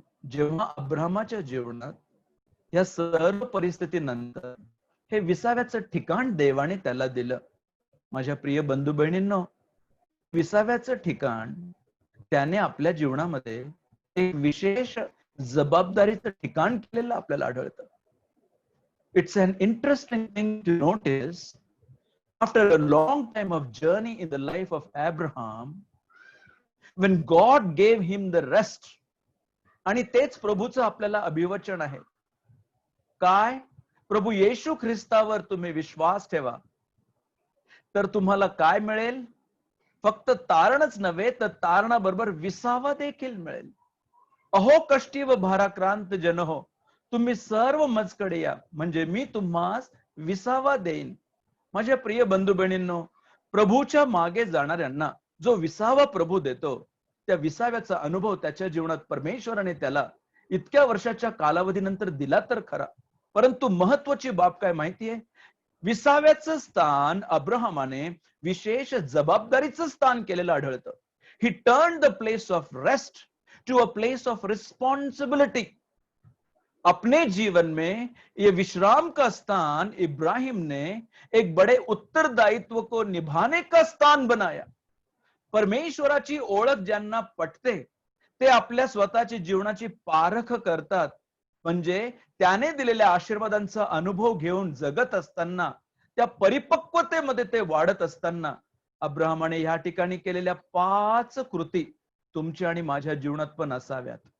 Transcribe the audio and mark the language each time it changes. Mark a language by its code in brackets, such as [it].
[mr] जेव्हा अब्राहमाच्या जीवनात या सर्व परिस्थितीनंतर हे 20व्याचं ठिकाण देवाने त्याला दिलं। माझ्या प्रिय बंधू बहिणींनो, 20व्याचं ठिकाण त्याने आपल्या जीवनामध्ये एक विशेष जबाबदारीचं ठिकाण केलेलं आपल्याला आढळतं। [en] It's an interesting thing to notice. After a long time of journey in the life of Abraham, when God gave him the rest, [mr] आणि तेच प्रभूचं आपल्याला अभिवचन आहे काय? प्रभू येशू ख्रिस्तावर तुम्ही विश्वास ठेवा तर तुम्हाला काय मिळेल? फक्त तारणच नव्हे तर तारणाबरोबर विसावा देखील मिळेल। अहो कष्टी व भाराक्रांत जन हो, तुम्ही सर्व मजकडे या, म्हणजे मी तुम्हास विसावा देईन। माझ्या प्रिय बंधू बहिणींनो, प्रभूच्या मागे जाणाऱ्यांना जो विसावा प्रभू देतो, त्या विसाव्याचा अनुभव त्याच्या जीवनात परमेश्वराने त्याला इतक्या वर्षाच्या कालावधीनंतर दिला तर खरा, परंतु महत्वाची बाब काय माहितीये? 20व्याचं स्थान अब्राहमाने विशेष जबाबदारीचं स्थान केलेलं आढळतं। [en] He turn the place of rest to a place of responsibility. [hi] अपने जीवन में ये विश्राम का स्थान इब्राहिम ने एक बड़े उत्तरदायित्व को निभाने का स्थान बनाया। [mr] परमेश्वराची ओळख ज्यांना पटते ते आपल्या स्वतःची जीवनाची पारख करतात, म्हणजे त्याने दिलेल्या आशीर्वादांचा अनुभव घेऊन जगत असताना, त्या परिपक्वतेमध्ये ते वाढत असताना अब्राहमाने या ठिकाणी केलेल्या 5 कृती तुमच्या आणि माझ्या जीवनात पण असाव्यात।